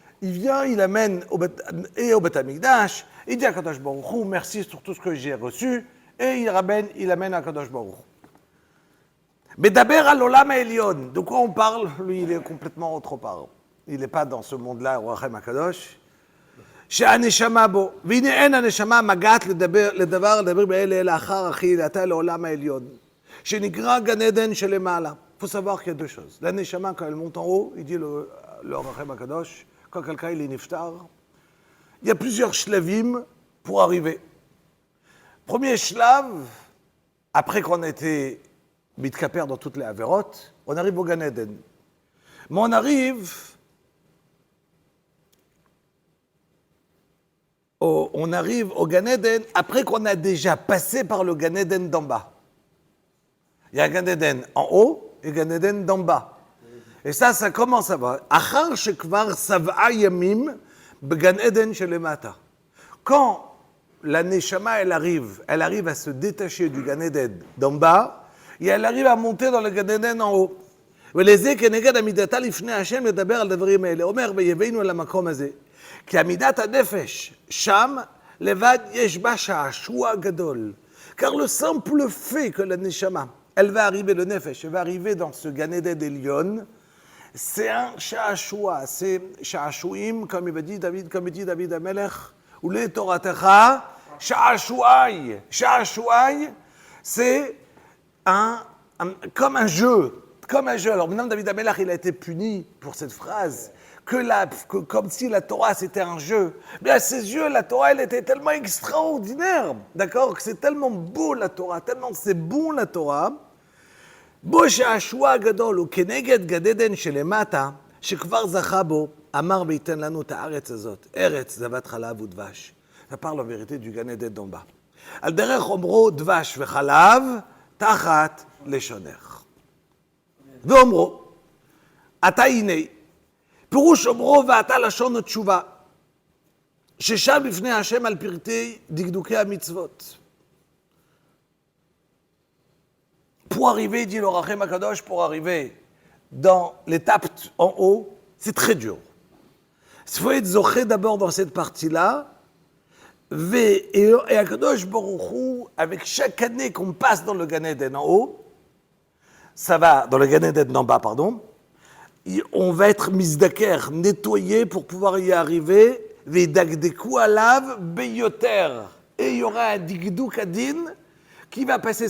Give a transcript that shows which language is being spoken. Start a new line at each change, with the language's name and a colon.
French: Il vient, il amène au Bet Hamikdash, il dit à Kadosh Baruch Hu, merci sur tout ce que j'ai reçu, et il amène à Kadosh Baruch Hu. Mais d'abord à l'Olam Elyon, de quoi on parle? Lui, il est complètement autre part. Il n'est pas dans ce monde-là, au Hachem HaKadosh.
Hebrew: שהנשמה בו, והנה אין הנשמה מגעת לדבר באלה אלא אחר אכילתה לעולם העליון, שנקרא גן עדן שלמעלה.
French: Il faut savoir qu'il y a deux choses. La neshama, quand elle monte en haut, il dit le Hachem HaKadosh, quand quelqu'un il est niftar, il y a plusieurs shlavim pour arriver. Premier shlav, après qu'on a été mitkaper dans toutes les avérotes, on arrive au Gan Eden. Mais on arrive au Gan Eden après qu'on a déjà passé par le Gan Eden d'en bas. Il y a un Gan Eden en haut et un Gan Eden d'en bas. Et ça commence à voir.
Hebrew: Achar shekvar sav'a yamim began Eden shelemata.
French: Quand la neshama elle arrive à se détacher du Gan Eden d'en bas, et elle arrive à monter dans le Gan Eden en haut.
Hebrew: ולזה כנגד עמידתה לפני השם לדבר על דברים האלה. אומר, ויבינו אל המקום הזה. כי עמידת הנפש, שם לבד יש בה שעשוע גדול.
French: Car le simple fait que la neshama, elle va arriver, le nefesh, elle va arriver dans ce Gan Eden Elyon, c'est un sha'ashua, c'est sha'ashuim, comme il dit David Amelech,
Hebrew: ou les Toratecha, sha'ashuai.
French: Sha'ashuai, c'est comme un jeu. Alors maintenant, David Amelach, il a été puni pour cette phrase, comme si la Torah, c'était un jeu. Mais à ses yeux, la Torah, elle était tellement extraordinaire, d'accord, que c'est tellement beau la Torah, tellement c'est bon la Torah.
Hebrew: בו שעשוע הגדול וכנגד גן עדן שלמטה, שכבר זכה בו, אמר וייתן לנו את הארץ הזאת, ארץ זבת חלב ודבש.
French: Ça parle en vérité du Gan Eden d'en bas.
Hebrew: על דרך אומרו דבש וחלב, תחת לשונך. ואומרו, אתה הנה, פירוש אומרו ואתה לשון תשובה, ששב לפני השם על פרטי דקדוקי המצוות.
French: Pour arriver, dit le Rachem Akadosh, pour arriver dans l'étape en haut, c'est très dur. Il faut être zoché d'abord dans cette partie-là, et Akadosh Baruch Hu, avec chaque année qu'on passe dans le Gan Eden en haut, ça va, dans le Gan Eden en bas, pardon, on va être misdaker, nettoyé pour pouvoir y arriver,
Hebrew: Vedagdeku alav beyoter,
French: et il y aura un digdouk adin qui va passer.